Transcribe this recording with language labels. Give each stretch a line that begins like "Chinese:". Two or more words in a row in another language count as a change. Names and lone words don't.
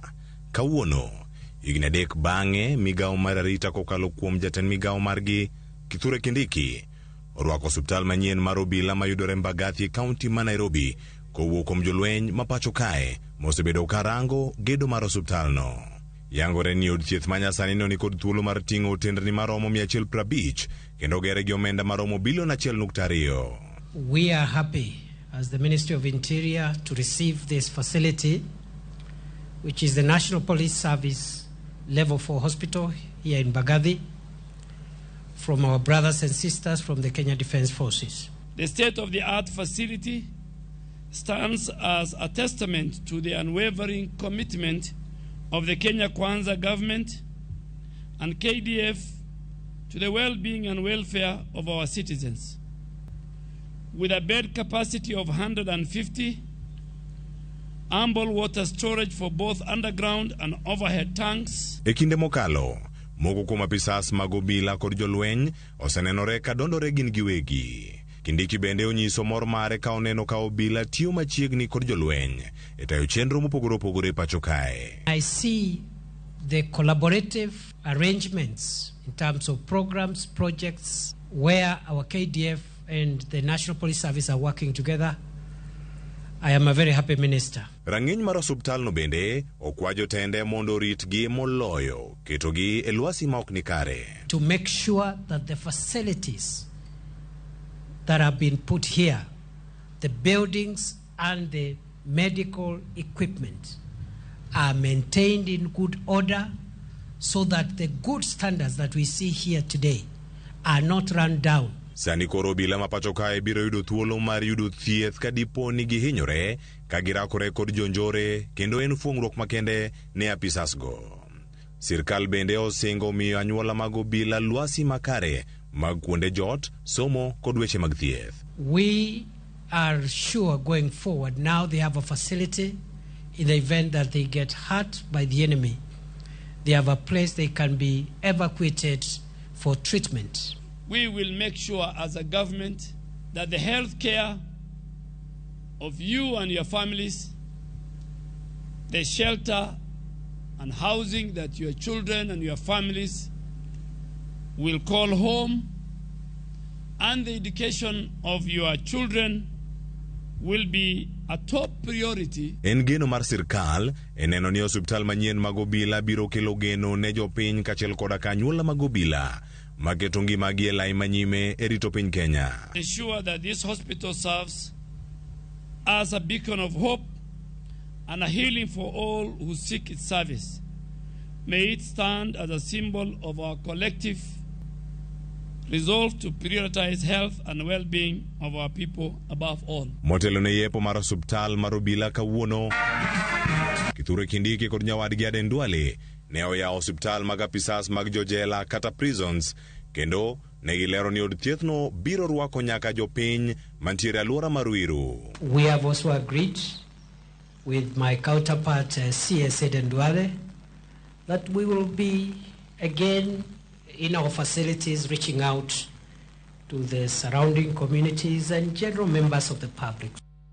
Luo (Kenya and Tanzania): Kawuono higni 3 bang'e migawo mar arita kokalo kuom jatend migawo margi Kithure Kindiki orwako osiptal manyien mar obila mayudore Mbagathi kaunti ma Nairobi kowuok kuom jolweny ma pacho kae mosebedo karango gedo mar osiptalno. Yangore ni od thieth manyasani no ni kod thuolo mar ting'o otendni maromo 150 kendo gere gi omenda maromo bilion 1.2.
English: We are happy as the Ministry of Interior to receive this facility, which is the National Police Service Level 4 Hospital here in Mbagathi, from our brothers and sisters from the Kenya Defence Forces. The state-of-the-art facility stands as a testament to the unwavering commitment of the Kenya Kwanza government and KDF to the well-being and welfare of our citizens. With a bed capacity of 150, ample water storage for both underground and overhead tanks.
Luo (Kenya and Tanzania): Ekinde mokalo, moko kuom apisas mag obila kod jolweny osenenore ka dondore gin giwegi. Kindiki bende onyiso mor mare ka oneno ka obila tiyo machiegni kod jolweny e tayo chenro mopogore opogore pacho kae.
English: I see the collaborative arrangements in terms of programs, projects where our KDF and the National Police Service are working together. I am a very happy minister.
Luo (Kenya and Tanzania): Rang'iny mar osiptal no bende okwa jotende mondo ritgi moloyo ketogi e lwasi ma ok ni kare.
English: To make sure that the facilities that have been put here, the buildings and the medical equipment, are maintained in good order so that the good standards that we see here today are not run down.
Luo (Kenya and Tanzania): Sani koro obila ma pacho kae biro yudo thuolo mar yudo thieth ka dipo ni gihinyore ka girakore kod jonjore kendo en fuong'ruok makende ne apisasgo. Sirkal bende osingo miyo anyuola mag obila lwasi makare mag kuonde jot, somo kod weche mag thieth.
English: We are sure going forward now they have a facility in the event that they get hurt by the enemy. They have a place they can be evacuated for treatment. We will make sure as a government that the health care of you and your families, the shelter and housing that your children and your families will call home, and the education of your children will be a top priority.
Luo (Kenya and Tanzania): En geno mar sirkal eneno ni osiptal manyien mag obila biro kelo geno ne jopiny kachiel koda ka anyuola mag obila maketo ngimagi e lai manyime e rito piny Kenya.
English: Ensure that this hospital serves as a beacon of hope and a healing for all who seek its service. May it stand as a symbol of our collective resolve to prioritize health and well-being of our people above all.
Luo (Kenya and Tanzania): Motelo ne yepo mar osiptal mar obila kawuono, Kithure Kindiki kod nyawadgi Aden Duale ne oyawo osiptal mag apisas mag jojela kata prisons kendo ne gilero ni od thiethno biro rwako nyaka jopiny mantiere alwora mar Ruiru.
English: We have also agreed with my counterpart CS Aden Duale that we will be again in our facilities reaching out to the surrounding communities and general members of the public.